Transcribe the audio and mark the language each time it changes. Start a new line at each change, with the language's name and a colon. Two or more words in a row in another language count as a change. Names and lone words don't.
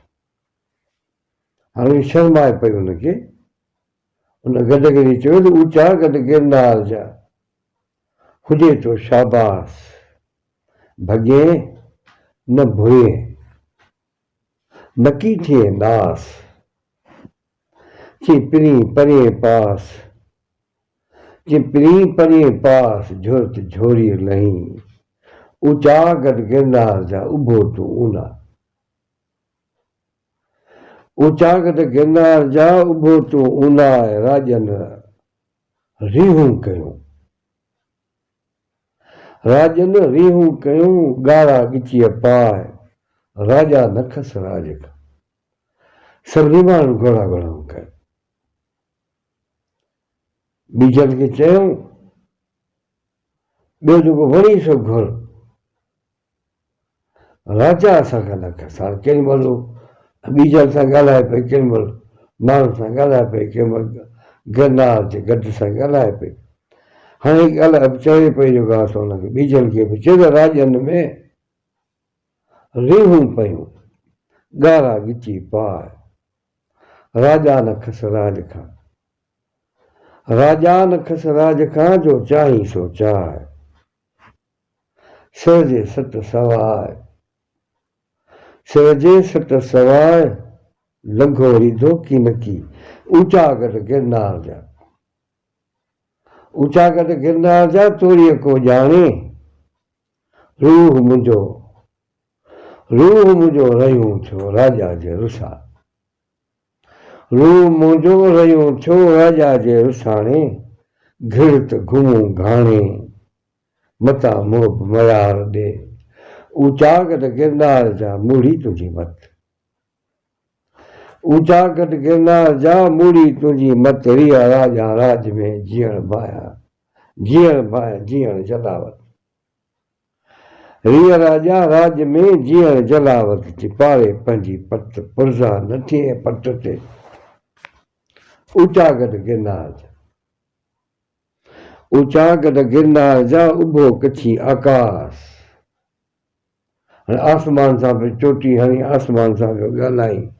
Sindhi: हाणे शर्माए पई हुनखे, उन गॾिगिरी चयो त ऊंचा गॾ गिरनार जा हुजे तो शाबास, भॻे न भुए नकी थिए नास, चिपरी परे पास, चिपरी परे पास झुरत झोरी लही, ऊंचा गॾ गिरनार जा उभो तूं ऊना। ऊंचा गॾ गिरनार जा उभो तूं ऊना, राजन रीहूं कयूं, राजन रीहूं कयूं, ॻाढ़ा ॻिचीअ पाए, राजा न खस राज खां। सभिनी माण्हू घोड़ा घोड़ाऊं कनि। बीजल खे चयूं ॿियो जेको वणी सो घुर, राजा असांखां न खस। हाणे केॾी महिल बीजल सां ॻाल्हाए पई, केॾी महिल माण्हू सां ॻाल्हाए पई, केॾी महिल गिरनार जे गॾ सां ॻाल्हाए पई। हाणे ॻाल्हाए चवे पई जेको आहे सो हुनखे बीजल खे बि चयो त राजन में रीहूं पयूं, ॻाढ़ा ॻिची पाए, राजा न खस राज खां। राजा न खस राज खां, जो चाही सो चाहे, सिर जे सट सवाए, सिर जे सट सवाए, लंघो रीधो की नकी, ऊंचा गॾ गिरनार जा। ऊंचा गॾ गिरनार जा तोरीअ को ॼाणे, रूह मुंहिंजो रहियूं थियो राजा जे रुसा। रूह मुंहिंजो रहियूं थियो राजा जे रुसाणे, घिड़त घुमूं घाणे, मता मोह मयार ॾे, ऊंचा गॾ गिरनार जा मूड़ी तुंहिंजी मत। ऊंचा गॾ गिरनार जा मूड़ी तुंहिंजी मत, रिया राजा राज में जीअण भाया, जीअण भाया जीअण जलावत। रिया राजा राज में जीअण जलावत, चिपारे पंहिंजी पत, पुरज़ा न थिए पट ते, ऊंचा गॾ गिरनार जा। ऊंचा गॾ गिरनार जा उभो कच्छी आकाश। हाणे आसमान सां पियो चोटी हणी, आसमान सां पियो ॻाल्हाई।